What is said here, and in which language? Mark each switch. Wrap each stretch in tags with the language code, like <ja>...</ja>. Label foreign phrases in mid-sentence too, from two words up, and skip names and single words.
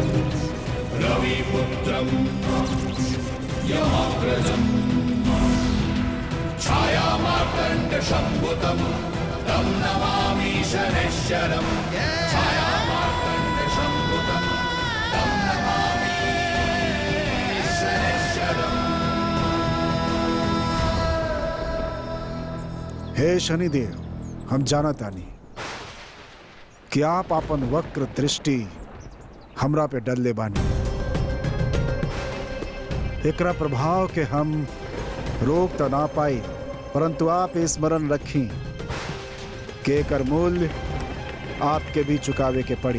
<sa>रविपुत्रं यमाग्रजं छायामार्तण्ड शम्भुतं तं नमामि शनैश्चरम्। छायामार्तण्ड शम्भुतं तं नमामि शनैश्चरम्।</sa> <bho>हे शनिदेव, हम जानतानी कि आप अपन वक्र दृष्टि हमरा पे डलले बानी। एकरा प्रभाव के हम रोक तो ना पाई, परंतु आप स्मरण रखी कि एकर मूल्य आपके भी चुकावे के पड़ी।</bho>